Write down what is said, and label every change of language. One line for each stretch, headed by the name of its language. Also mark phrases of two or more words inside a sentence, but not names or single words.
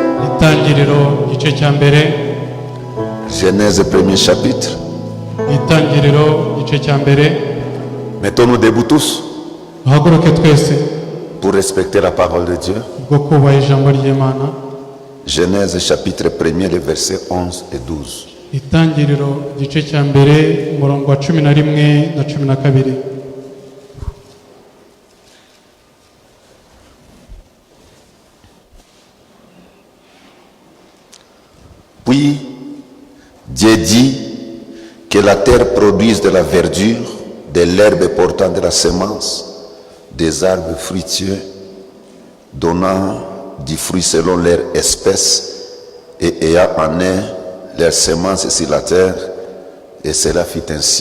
French: Genèse, premier chapitre. Mettons-nous debout tous pour respecter la parole de Dieu. Genèse chapitre 1er, les versets 11 et 12.
Kinyarwanda: Itangiriro igice cya mbere umurongo wa 11 na 12.
French: Puis Dieu dit que la terre produise de la verdure, de l'herbe portant de la semence, des arbres fruitieux, donnant du fruit selon leur espèce et ayant en eux leur semence sur la terre, et cela fit ainsi.